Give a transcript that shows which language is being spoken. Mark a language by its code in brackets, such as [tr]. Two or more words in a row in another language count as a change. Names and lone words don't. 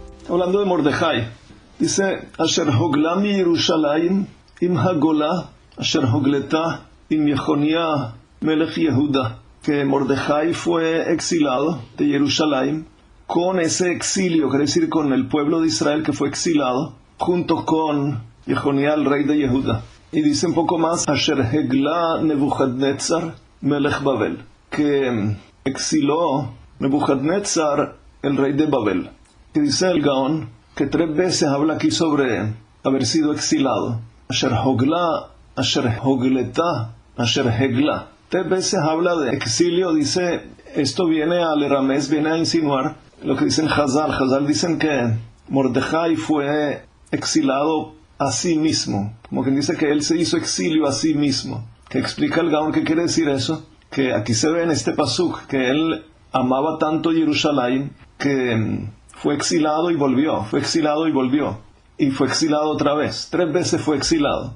[es] hablando de Mordejai. Dice, [he] אשר הגלה מירושלים עם הגולה אשר הגלתה עם יכניה מלך יהודה. [es] Que Mordejai fue exilado de Jerusalén con ese exilio, quiere decir con el pueblo de Israel que fue exilado, junto con Yehonia, el rey de Yehuda. Y dice un poco más, [he] אשר הגלה נבוכדנצר מלך בבל, [es] que exiló Nebuchadnezzar, el rey de Babel. Que dice el Gaón, que 3 veces habla aquí sobre haber sido exilado. [he] אשר הגלה אשר הגלתה אשר הגלה. [es] 3 veces habla de exilio, dice, esto viene al Eramés, viene a insinuar lo que dicen Hazal. Hazal dicen que Mordejai fue exilado a sí mismo, como quien dice que él se hizo exilio a sí mismo. Que explica el Gaón qué quiere decir eso, que aquí se ve en este pasuk, que él amaba tanto Jerusalén, que fue exilado y volvió, fue exilado y volvió, y fue exilado otra vez, 3 veces fue exilado.